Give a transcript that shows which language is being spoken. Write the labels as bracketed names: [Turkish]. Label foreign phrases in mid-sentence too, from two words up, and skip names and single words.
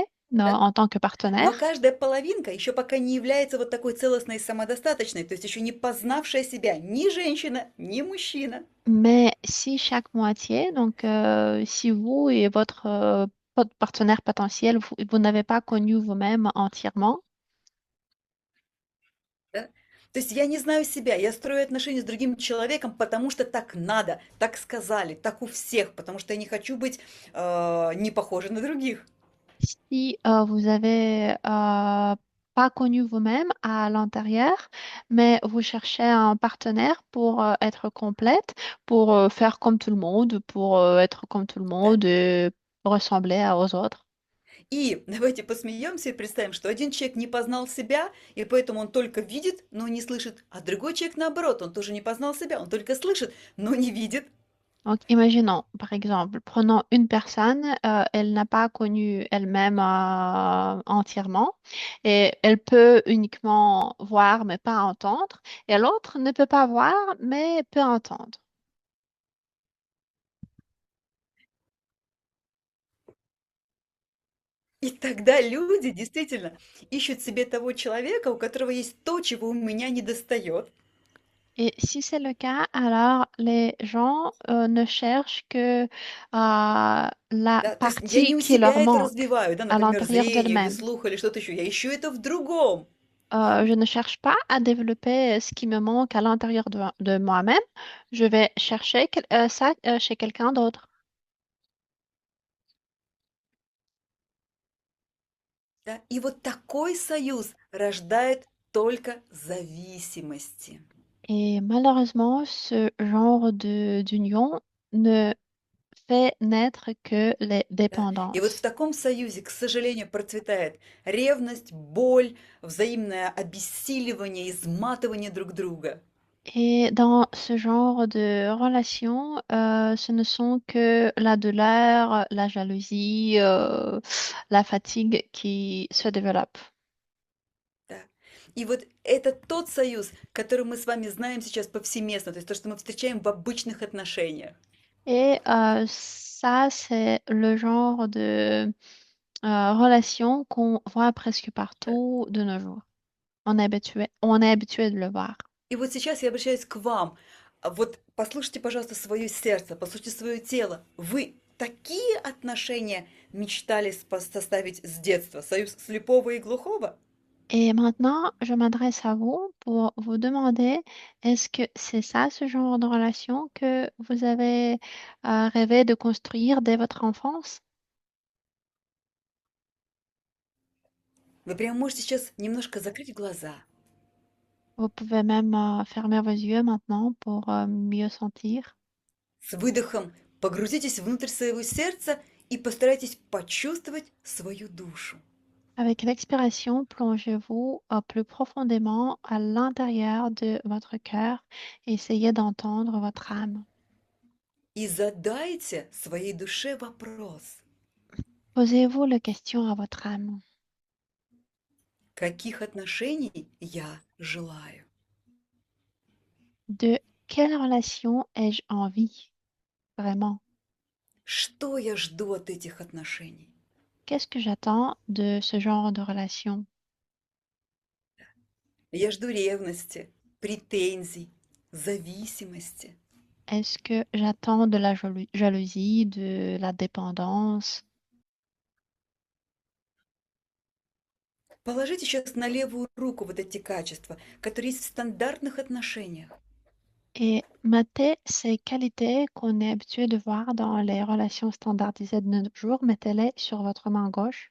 [Russian] да, [French] en tant que [Russian] но [French] partenaire, [Russian] каждая половинка еще пока не является вот такой целостной и самодостаточной, то есть еще не познавшая себя ни женщина, ни мужчина. [French] mais si chaque moitié, donc si vous et votre partenaire potentiel, vous n'avez pas connu vous-même entièrement, [Russian] Да? То есть я не знаю себя, я строю отношения с другим человеком, потому что так надо, так сказали, так у всех, потому что я не хочу быть не похожей на других. [French] si vous avez pas connu vous-même à l'intérieur, mais vous cherchez un partenaire pour être complète, pour faire comme tout le monde, pour être comme tout le [Russian] Да? [French] monde et ressembler aux autres. [Russian] И давайте посмеемся и представим, что один человек не познал себя, и поэтому он только видит, но не слышит, а другой человек наоборот, он тоже не познал себя, он только слышит, но не видит. [French] Donc, imaginons, par exemple, prenons une personne, elle n'a pas connu elle-même entièrement et elle peut uniquement voir mais pas entendre, et l'autre ne peut pas voir mais peut entendre. [Russian] И тогда люди действительно ищут себе того человека, у которого есть то, чего у меня не достает. [French] Et si c'est le cas, alors les gens ne cherchent que la [Russian] Да? То есть я не [French] partie [Russian] у [French] qui leur [Russian] себя это [French] manque [Russian] развиваю, да, [French] à [Russian] например, [French] l'intérieur [Russian] зрение или [French] d'elles-mêmes. [Russian] слух или что-то еще. Я ищу это в другом. [French] Je ne cherche pas à développer ce qui me manque à l'intérieur de moi-même. Je vais chercher ça chez quelqu'un d'autre. [Russian] Да? И вот такой союз рождает только зависимости. [French] Et malheureusement, ce genre d'union ne fait naître que les [Russian] Да? И вот в [French] dépendances. [Russian] таком союзе, к сожалению, процветает ревность, боль, взаимное обессиливание, изматывание друг друга. [French] Et dans ce genre de relation, ce ne sont que la douleur, la jalousie, la fatigue qui se développent. [Russian] Да. И вот это тот союз, который мы с вами знаем сейчас повсеместно, то есть то, что мы встречаем в обычных отношениях. [French] Et ça, c'est le genre de relation qu'on voit presque [Russian] Да. [French] partout de nos jours. On est habitué de le voir. [Russian] И вот сейчас я обращаюсь к вам. Вот послушайте, пожалуйста, свое сердце, послушайте свое тело. Вы такие отношения мечтали составить с детства? Союз слепого и глухого? [French] Et maintenant, je m'adresse à vous pour vous demander, est-ce que c'est ça, ce genre de relation que vous avez rêvé de construire dès votre enfance? [Russian] Вы прямо можете сейчас немножко закрыть глаза, [French] Vous pouvez même fermer vos yeux maintenant pour mieux sentir. [Russian] с выдохом погрузитесь внутрь своего сердца и постарайтесь почувствовать свою душу. [French] Avec l'expiration, plongez-vous plus profondément à l'intérieur de votre cœur et essayez d'entendre votre âme. [Russian] И задайте своей душе вопрос, [French] Posez-vous la question à votre âme. [Russian] каких отношений я желаю? [French] De quelle relation ai-je envie, vraiment? [Russian] Что я жду от этих отношений? [French] Qu'est-ce que j'attends de ce genre de relation? [Russian] Я жду ревности, претензий, зависимости. [French] Est-ce que j'attends de la jalousie, de la dépendance? [Russian] Положите сейчас на левую руку вот эти качества, которые есть в стандартных отношениях. [French] Et mettez ces qualités qu'on est habitué de voir dans les relations standardisées de nos jours, mettez-les sur votre main gauche.